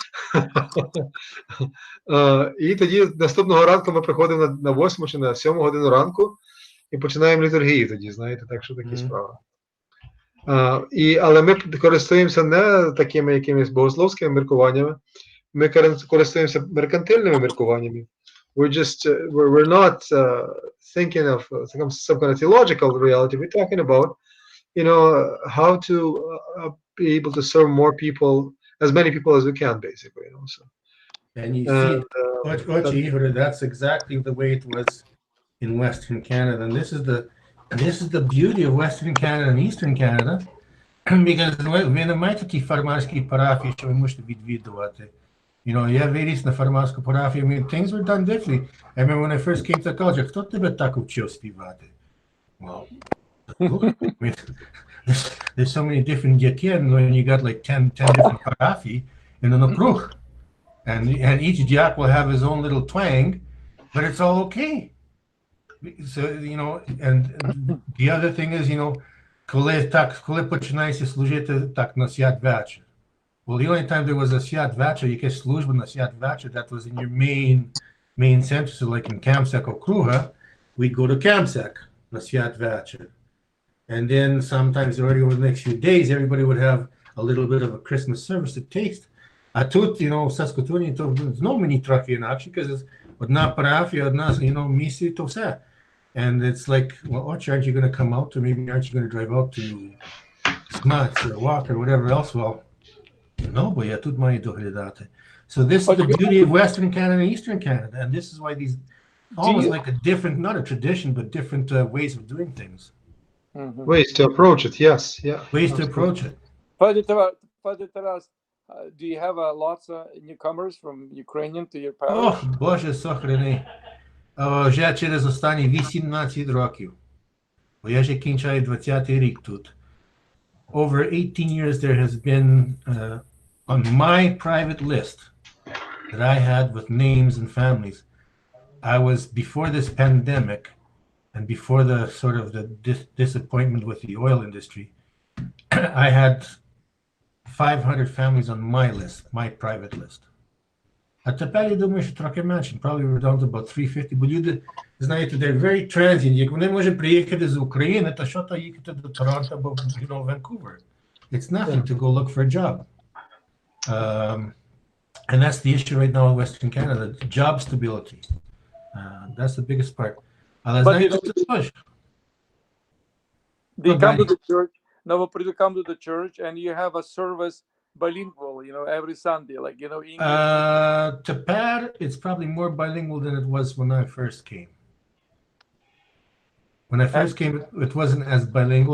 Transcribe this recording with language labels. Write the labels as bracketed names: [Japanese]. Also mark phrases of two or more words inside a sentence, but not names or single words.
[Ukrainian] І тоді наступного ранку ми приходимо на 8 чи на 7 годину ранку і починаємо літургію тоді, знаєте, так що такі справи. Але ми користуємося не такими якимись богословськими міркуваннями, ми користуємося меркантильними міркуваннями. [English] We're not thinking of some kind of theological reality. We're talking about, how to be able to serve more people, as many people as we can, basically. So. And you see, Ihor, that's exactly the way it was in Western Canada. And this is the beauty of Western Canada and Eastern Canada, because [Ukrainian] ви не маєте ті фармерські парафії, що ви можете відвідувати. Я виріс на фармерську парафію, [English] things were done differently. I remember when I first came to college, [Ukrainian] хто тебе так вчив співати? [English] Well, there's so many different diaken when you got like 10 different parafi in an okruch. And each diak will have his own little twang, but it's all okay. So, and the other thing is, [Ukrainian] коли починаєш служити так на свят вечір. [English] Well, the only time there was a [Ukrainian] свят вечір, якась служба на свят вечір, [English] that was in your main center. So like in Kamsak Okruha, we'd go to Kamsak [Ukrainian] на свят вечір. [English] And then sometimes already over the next few days, everybody would have a little bit of a Christmas service to taste. [Ukrainian] А тут, в Саскотуні, то знову мені трохи інакше, because одна парафія, одна, місія, то все. [English] And it's like, well, aren't you going to come out, or maybe aren't you going to drive out to Smuts or Walk or whatever else? Well, no, but [Ukrainian] я тут маю доглядати. [English] So this is the beauty of Western Canada and Eastern Canada, and this is why these, almost like a different, not a tradition, but different ways of doing things. Ways to approach it, yes, yeah. Ways to approach it. Father Taras, do you have lots of newcomers from Ukrainian to your parish? [Ukrainian] О, Боже сохрани. Вже через останні 18 років. Бо я вже кінчаю 20-й рік тут. [English] Over 18 years there has been on my private list that I had with names and families. I was, before this pandemic and before the sort of the disappointment with the oil industry, I had 500 families on my list, my private list. [Ukrainian] А тепер, я думаю, що трохи менше, [English] probably we're down to about 350, [Ukrainian] бо люди, знаєте, [English] they're very transient. [Ukrainian] Як вони можуть приїхати з України, то що то їхати до Торонто або, Vancouver? [English] It's nothing to go look for a job. And that's the issue right now in Western Canada, job stability. That's the biggest part. [Ukrainian] Але знаєте, [English] they come to the church, Novoprid come to the church, and you have a service bilingual, every Sunday, like, English. Tepar, it's probably more bilingual than it was when I first came. When I first came, it wasn't as bilingual.